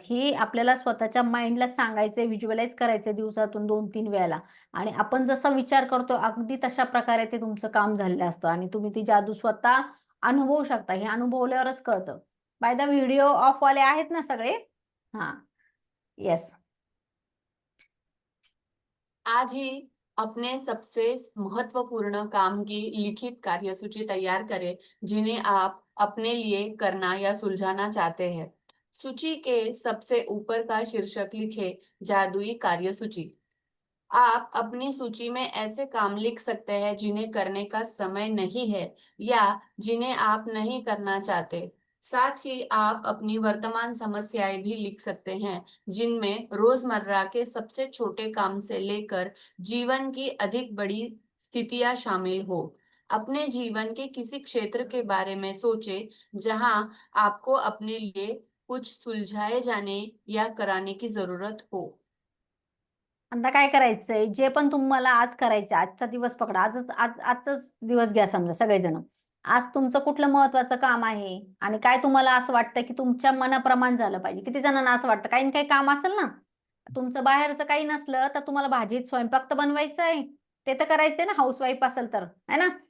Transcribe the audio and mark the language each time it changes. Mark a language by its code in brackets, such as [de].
[mr] ही आपल्याला स्वतःच्या माइंडला सांगायचंय, व्हिज्युअलाइज करायचंय दिवसातून 2-3 वेळेला. आणि आपण जसा विचार करतो अगदी तशा प्रकारे ते तुमचं काम झालेलं असतं आणि तुम्ही ती जादू स्वतः अनुभवू शकता. हे अनुभवल्यावरच कळतं. बाय द व्हिडिओ ऑफ वाले आहेत ना सगळे? [en] हा, येस. [hi] आज ही अपने सबसे महत्वपूर्ण काम की लिखित कार्यसूची तैयार करें जिन्हें आप अपने लिए करना या सुलझाना चाहते हैं। सूची के सबसे ऊपर का शीर्षक लिखे जादुई कार्यसूची। आप अपनी सूची में ऐसे काम लिख सकते हैं जिन्हें करने का समय नहीं है या जिन्हें आप नहीं करना चाहते। साथ ही आप अपनी वर्तमान समस्याएं भी लिख सकते हैं जिनमें रोजमर्रा के सबसे छोटे काम से लेकर जीवन की अधिक बड़ी स्थितियां शामिल हो। अपने जीवन के किसी क्षेत्र के बारे में सोचें जहां आपको अपने लिए कुछ सुलझाए जाने या कराने की जरूरत हो। [mr] आता काय करायचंय, जे पण तुम्हाला आज करायचं, आजचा दिवस पकडा, आजचाच दिवस घ्या समजा सगळेजण. आज तुमचं कुठलं महत्वाचं काम आहे आणि काय तुम्हाला असं वाटतं की तुमच्या मनाप्रमाण झालं पाहिजे. किती जणांना असं वाटतं, काही ना काही काम असेल ना, तुमचं बाहेरचं काही नसलं तर तुम्हाला भाजीत स्वयंपाक तर बनवायचा आहे, ते तर करायचंय ना, हाऊसवाईफ असेल तर, है ना.